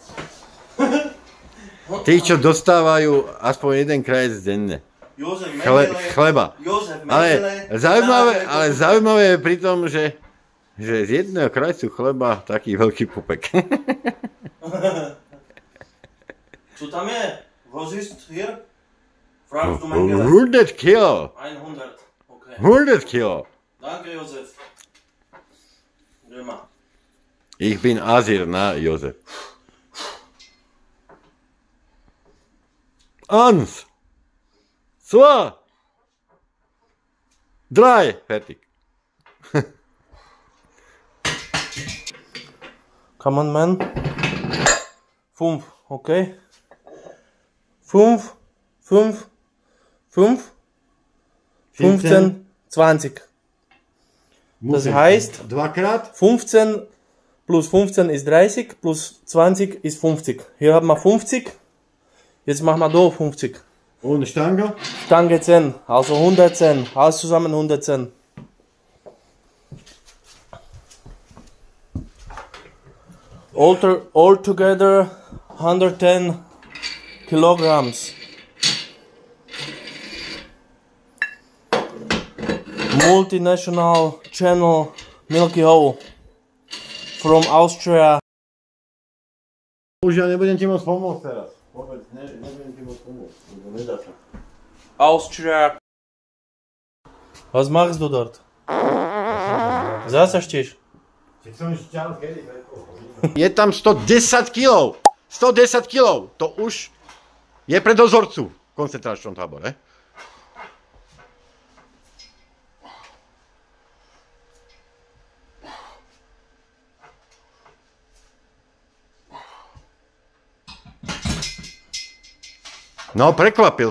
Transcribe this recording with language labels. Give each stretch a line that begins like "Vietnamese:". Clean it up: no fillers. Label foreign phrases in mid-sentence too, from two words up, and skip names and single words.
Slovak: Tí, čo dostávajú aspoň jeden krajec denne. Chleba. Ale zaujímavé je pri tom, že z jedného krajcu chleba taký veľký pupek.
Czech: Co tam je?
German: Was ist hier? 100 Kilo. 100. Okay. 100 Kilo. Danke, Josef. Römer. Ich bin Asir, na, Josef. 1, 2, 3, fertig.
English: Come on, man.
German: 5, okay. 5, 5, 5, 15, 20. Das heißt, 15 plus 15 ist 30, plus 20 ist 50. Hier haben wir 50. Jetzt machen wir da 50. Und Stange? Stange 10, also 110. Alles zusammen 110.
English: All together 110 kilograms. Multinational channel Milky Hole from Austria.
Slovak: Už ja nebudem ti môcť pomôcť teraz. Vôbec, nebudem ti môcť pomôcť. Nedá sa.
German: Austria. Was machst du dort? Zasaštieš.
Slovak: Je tam 110 kg. 110 kg. To už je pre dozorcu v koncentračnom tábore. No, prekvapil.